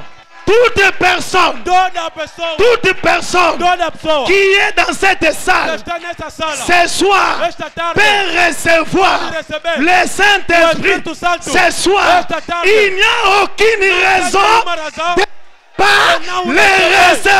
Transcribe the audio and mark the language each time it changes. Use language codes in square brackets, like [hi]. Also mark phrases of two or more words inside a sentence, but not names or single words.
[fr] Toute personne, [pt] Toda pessoa. [fr] toute personne [pt] Toda pessoa [fr] qui est dans cette [pt] que [fr] salle [pt] está nessa sala [fr] ce soir [pt] esta tarde [fr] peut recevoir [pt] pode receber [fr] le Saint-Esprit [pt] Espírito Santo [fr] ce soir. [pt] esta tarde. [fr] Il n'y a aucune raison [pt] Nenhuma razão [fr] de pas [pt] não [fr] le [pt] receber.